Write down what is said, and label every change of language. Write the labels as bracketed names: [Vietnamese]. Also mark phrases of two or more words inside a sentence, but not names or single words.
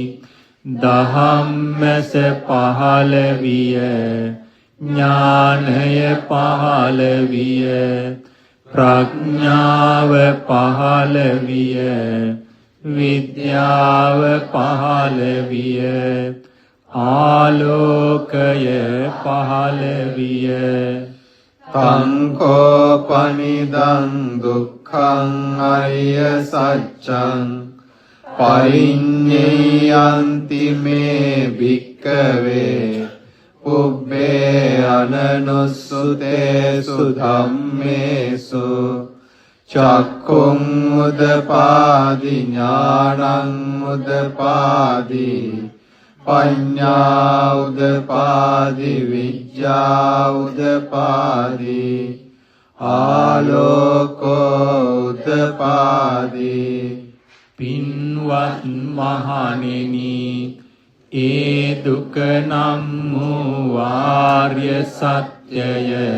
[Sinhala] දහම්මැස පහළ විය, ඥානය පහළ විය, ප්‍රඥාව පහළ විය, විද්‍යාව පහළ විය, ආලෝකය පහළ විය. [Pali] තංකෝපනිදං දුක්ඛං අරිය සත්‍යං පරිඤ්ඤයන්ති මේ භික්ඛවේ පුබ්බේ අනනුස්සුතේසු ධම්මේසු චක්ඛුං උදපාදි ඥානං උදපාදි පඤ්ඤා උදපාදි විඤ්ඤා උදපාදි ආලෝකෝ උදපාදි. [Sinhala] පින්වත් මහණෙනි, ඒ දුක නම් වූ ආර්ය සත්‍යය